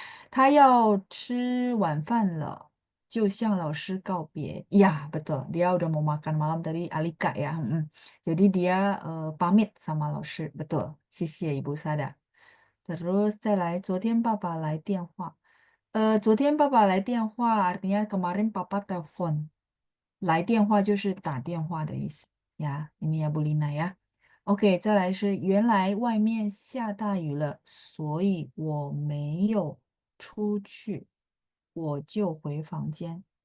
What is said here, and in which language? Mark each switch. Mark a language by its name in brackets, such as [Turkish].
[Chinese] 他要吃晚饭了，就向老师告别. [Indonesian] Iya, betul. Dia udah mau makan malam tadi Alika ya. Jadi dia pamit sama 老师. Betul. 谢谢 Ibu Sada. [Chinese] Terus 再来, 昨天爸爸来电话. 昨天爸爸来电话 [Indonesian] artinya kemarin papa telepon. [Chinese] 来电话就是打电话的意思呀。 [Indonesian] ini ya Bu Lina ya. [Chinese] OK，再来是原来外面下大雨了，所以我没有出去，我就回房间。